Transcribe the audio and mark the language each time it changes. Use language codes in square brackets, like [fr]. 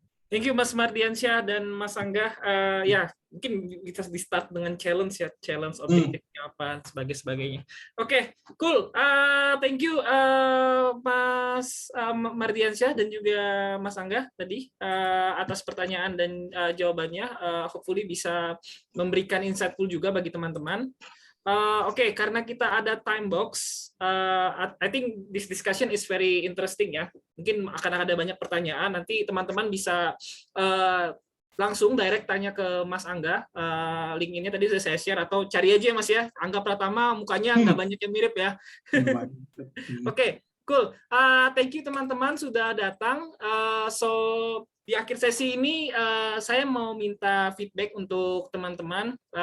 [en] Thank you [id] Mas Mardiansyah dan Mas Angga. Ya, mungkin kita di start dengan challenge ya, challenge objektifnya apa sebagainya. [en] Oke, cool. Thank you [id] Mas Mardiansyah dan juga Mas Angga tadi atas pertanyaan dan jawabannya. Hopefully bisa memberikan insightful juga bagi teman-teman. Oke, karena kita ada [en] time box, I think this discussion is very interesting ya. [id] Mungkin akan ada banyak pertanyaan. Nanti teman-teman bisa langsung direct tanya ke Mas Angga. Link ini tadi sudah saya share atau cari aja Mas ya. Angga Pratama mukanya nggak banyak yang mirip ya. [en] Oke, cool. Thank you [id] teman-teman sudah datang. So di akhir sesi ini saya mau minta feedback untuk teman-teman.